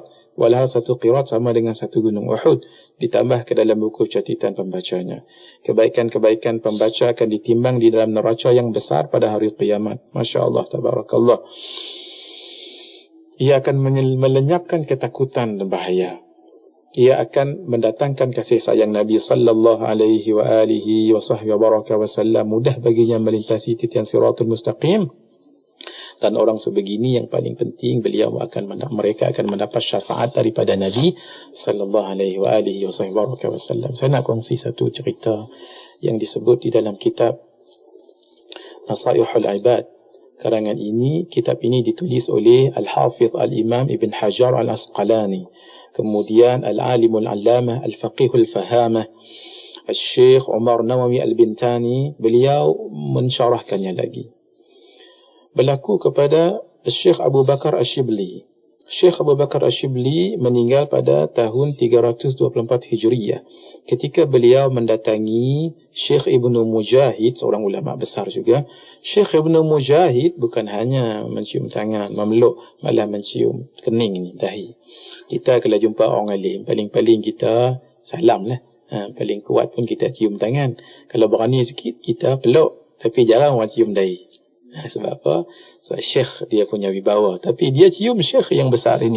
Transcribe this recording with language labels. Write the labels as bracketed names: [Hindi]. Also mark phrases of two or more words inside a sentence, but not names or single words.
[Malay] Walau satu qirat sama dengan satu gunung Uhud, ditambah ke dalam buku catatan pembacanya. Kebaikan-kebaikan pembaca akan ditimbang di dalam neraca yang besar pada hari kiamat. [Arabic] ما شاء الله تبارك الله. [Malay] Ia akan melenyapkan ketakutan dan bahaya. Ia akan mendatangkan kasih sayang Nabi [Arabic] صلى الله عليه وعلى آله وصحبه وبارك وسلم. [Malay] Mudah baginya melintasi titian [Arabic] الصراط المستقيم. [Malay] Dan orang sebegini yang paling penting, mereka akan mendapat syafaat daripada Nabi [Arabic] صلى الله عليه وعلى آله وصحبه وبارك وسلم. [Malay] Saya nak kongsi satu cerita yang disebut di dalam kitab Nasaihul Ibad. Karangan ini, kitab ini ditulis oleh Al-Hafidh Al-Imam Ibn Hajar Al-Asqalani. Kemudian Al-Alimul Allamah Al-Faqihul Fahamah Al-Syekh Umar Nawawi Al-Bintani, beliau mensyarahkannya lagi. Berlaku kepada Syekh Abu Bakar Ash-Shibli. Syekh Abu Bakar Ash-Shibli meninggal pada tahun 324 Hijriyah. Ketika beliau mendatangi Syekh Ibnu Mujahid, seorang ulama besar juga. Syekh Ibnu Mujahid bukan hanya mencium tangan, memeluk, malah mencium kening ni, dahi. Kita kalau jumpa orang alim, paling-paling kita salam lah. Paling kuat pun kita cium tangan. Kalau berani sikit, kita peluk. Tapi jarang orang cium dahi. Sebab apa? Sebab syekh dia punya wibawa. Tapi dia cium syekh yang besar ini.